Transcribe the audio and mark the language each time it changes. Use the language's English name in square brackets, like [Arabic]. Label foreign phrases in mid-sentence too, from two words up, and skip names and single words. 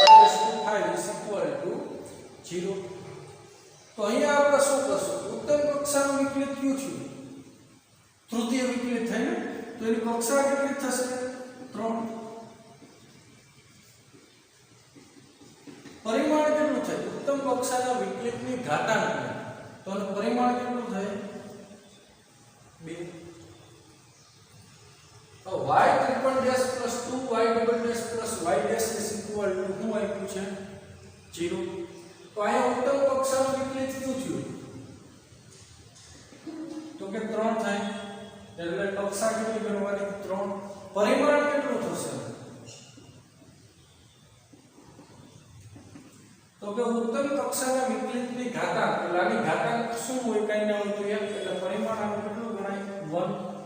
[Gujarati] = 0 તો અહીંયા આપણે શું કરશું ઉત્તમ કક્ષાનું વિકલિત કયું છે તૃતીય વિકલિત થાય ને તો એની કક્ષા કેટલી થશે 3 પરિમાણ કેટલું થાય ઉત્તમ કક્ષાના વિકલિતની ઘાતાંક તો એનું પરિમાણ કેટલું થાય 2 તો y∭ + 2y'+ y' શું આપ્યું છે 0 તો અહીંયા ઉત્તમ કક્ષાનું વિકલિત કયું થયું તો કે 3 થાય એટલે કક્ષા કેટલી ગણવાની 3 પરિમાણ કેટલું થશે તો કે ઉત્તમ કક્ષાના વિકલિતની ઘાતાંક એટલે આની ઘાતાંક શું હોય કાઈ ના હોય તો 1 એટલે પરિમાણ આપણું કેટલું ગણાય 1